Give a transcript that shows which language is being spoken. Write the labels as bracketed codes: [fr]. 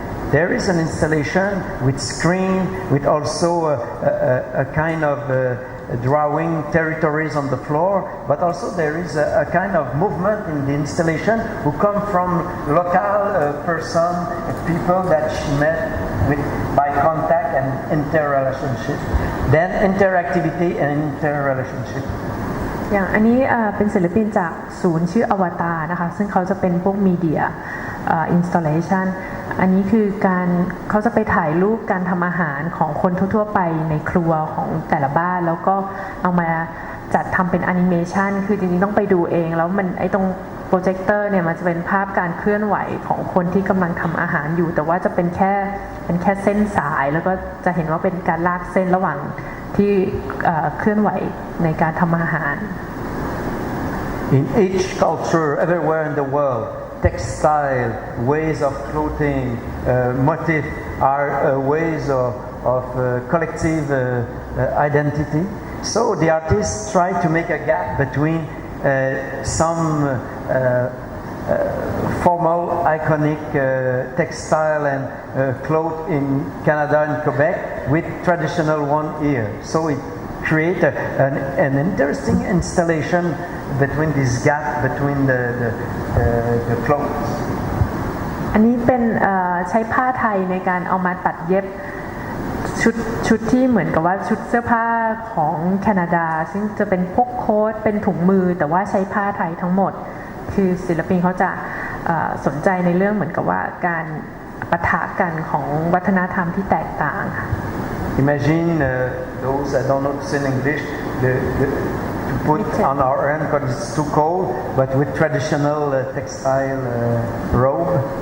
[en] There is an installation with screen with also a kind of drawing territories on the floor, but also there is a kind of movement in the installation who come from local person, people that she met with by contact and interrelationship, then interactivity and interrelationship. [th] อย่างอันนี้เป็นศิลปินจากศูนย์ชื่ออวตารนะคะซึ่งเขาจะเป็นพวกมีเดียอินสตาเลชันอันนี้คือการเขาจะไปถ่ายรูปการทำอาหารของคนทั่วๆไปในครัวของแต่ละบ้านแล้วก็เอามา จัดทำเป็นแอนิเมชันคือจริงๆต้องไปดูเองแล้วมันไอ้ตรงโปรเจคเตอร์เนี่ยมันจะเป็นภาพการเคลื่อนไหวของคนที่กำลังทำอาหารอยู่แต่ว่าจะเป็นแค่เส้นสายแล้วก็จะเห็นว่าเป็นการลากเส้นระหว่างที่เคลื่อนไหวในการทำอาหาร [en] In each culture, everywhere in the world, textile, ways of clothing, motif are ways of collective identity. So the artists try to make a gap between some formal, iconic textile and cloth in Canada and Quebec with traditional one here. So it create an interesting installation between this gap between the clothes. [th] อันนี้เป็นใช้ผ้าไทยในการเอามาตัดเย็บชุดที่เหมือนกับว่าชุดเสื้อผ้าของแคนาดาซึ่งจะเป็นพวกโค้ทเป็นถุงมือแต่ว่าใช้ผ้าไทยทั้งหมดคือศิลปินเขาจะสนใจในเรื่องเหมือนกับว่าการปะทะกันของวัฒนธรรมที่แตกต่าง [en] Imagine those I don't know to say in English to put on our hand because it's too cold, but with traditional textile robe.